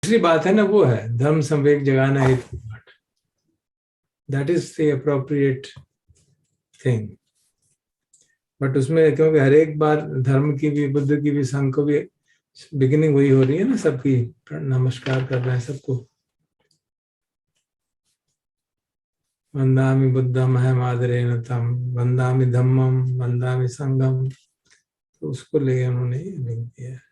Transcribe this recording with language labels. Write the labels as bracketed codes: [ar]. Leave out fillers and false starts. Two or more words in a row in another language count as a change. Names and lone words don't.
[hi] दूसरी बात है ना, वो है धर्म संवेग जगाना हेतु पाठ, [en] That is the appropriate thing. [hi] बट उसमें क्योंकि हर एक बार धर्म की भी, बुद्ध की भी, संघ को भी बिगिनिंग वही हो रही है ना, सबकी नमस्कार कर रहे हैं सबको, [pi] वंदामि बुद्धम अहमादरेण तम वंदामि धम्मम वंदामि संघम, [hi] तो उसको ले उन्होंने लिख दिया है।